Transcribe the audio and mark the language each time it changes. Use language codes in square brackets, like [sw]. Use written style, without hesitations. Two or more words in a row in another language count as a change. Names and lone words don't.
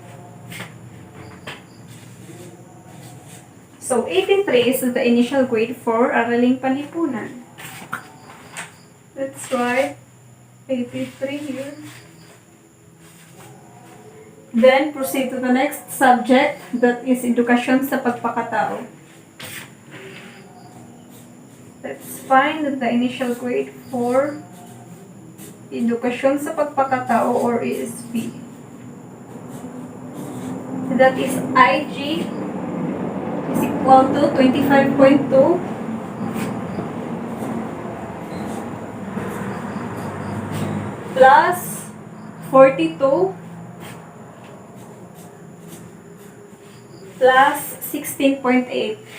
[en] So 83 is the initial grade for Araling Panlipunan. Let's write 83 here. Then proceed to the next subject, that is edukasyon sa pagpakatao. Let's find the initial grade for edukasyon sa pagpakatao or ESP. That is IG is equal to 25.2 plus 42 plus 16.8.